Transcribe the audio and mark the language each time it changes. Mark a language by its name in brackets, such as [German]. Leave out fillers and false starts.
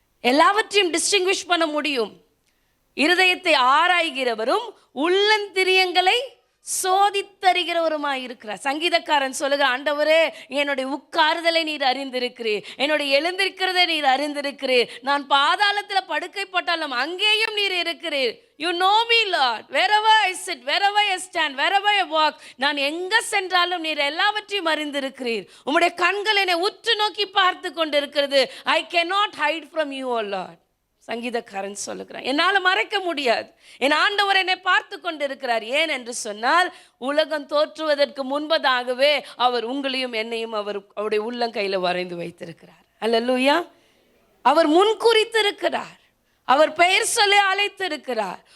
[Tamil] எல்லாவற்றையும் டிஸ்டிங்விஷ் பண்ண முடியும். இருதயத்தை ஆராய்கிறவரும் உள்ளந்திரியங்களை சோதித்தறிகிறவருமாய் இருக்கிறார். சங்கீதக்காரன் சொல்லுகிற, ஆண்டவரே என்னுடைய உட்காருதலை நீர் அறிந்திருக்கிறீர், என்னுடைய எழுந்திருக்கிறதை நீர் அறிந்திருக்கிறீர், நான் பாதாளத்தில் படுக்கைப்பட்டாலும் அங்கேயும் நீர் இருக்கிறீர். [English] You know me, Lord. Wherever I sit, wherever I stand, wherever I walk, [Tamil] நான் எங்கே சென்றாலும் நீர் எல்லாவற்றையும் அறிந்திருக்கிறீர். உம்முடைய கண்கள் என்னை உற்று நோக்கி பார்த்து கொண்டிருக்கிறது. [English] I cannot hide from you, O Lord. [Tamil] சங்கீதக்காரன் சொல்லுகிறான், என்னால் மறைக்க முடியாது, என் ஆண்டவர் என்னை பார்த்து கொண்டிருக்கிறார். ஏன் என்று சொன்னால், உலகம் தோற்றுவதற்கு முன்பதாகவே அவர் உங்களையும் என்னையும் அவருடைய உள்ளங்கையில் வரைந்து வைத்திருக்கிறார். அல்லேலூயா. அவர் முன்குறித்திருக்கிறார். அவர் பெயர் சொல்லி அழைத்திருக்கிறார்.